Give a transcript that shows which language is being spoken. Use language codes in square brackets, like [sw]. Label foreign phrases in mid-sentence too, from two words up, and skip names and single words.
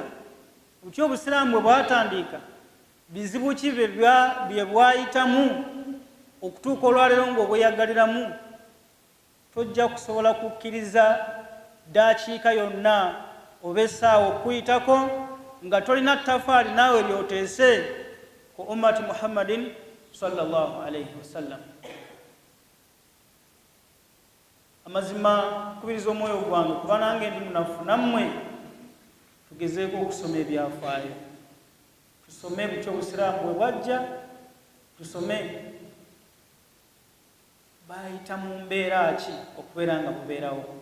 [lg] butyo obusiraamu bwe bwatandika bizibu ki bye bwayitamu okutuuka olwaleero ng'obweyagaliramu, tojja kusobola kukkiriza daakiika yonna oba essaawa okuyitako nga tolina ttafaali naawe lyoteese ku [ar] أمة محمد صلى الله عليه وسلم. [lg] Amazima kubiriza omwoyo gwange kuba nange ndi munafu nammwe tugezeeko okusoma ebyafaayo, tusome butyo obusiraamu bwe bwajja, tusome bayita mu mbeera ki okubeera nga bubeerawo.